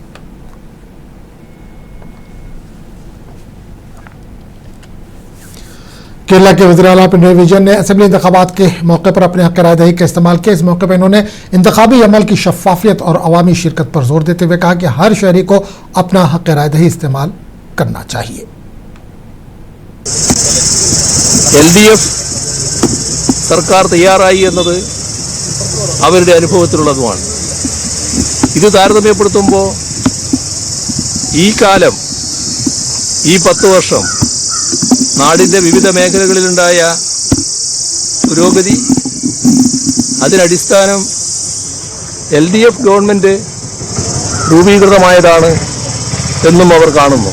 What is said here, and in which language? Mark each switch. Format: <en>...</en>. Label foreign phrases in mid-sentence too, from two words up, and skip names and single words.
<ur>کیرلا کے وزیر اعلیٰ پنرائی وجین نے اسمبلی انتخابات کے موقع پر اپنے حق رائے دہی کا استعمال کیا. اس موقع پر انہوں نے انتخابی عمل کی شفافیت اور عوامی شرکت پر زور دیتے ہوئے کہا کہ ہر شہری کو اپنا حق رائے دہی استعمال کرنا چاہیے.</ur> <ml>LDF സർക്കാർ തയ്യാറായി എന്നത് അവരുടെ അനുഭവത്തിലുള്ളതുമാണ്. ഇത് താരതമ്യപ്പെടുത്തുമ്പോൾ ഈ കാലം, ഈ 10 വർഷം നാടിൻ്റെ വിവിധ മേഖലകളിലുണ്ടായ പുരോഗതി, അതിനടിസ്ഥാനം LDF ഗവൺമെൻറ് രൂപീകൃതമായതാണ് എന്നും അവർ കാണുന്നു.</ml>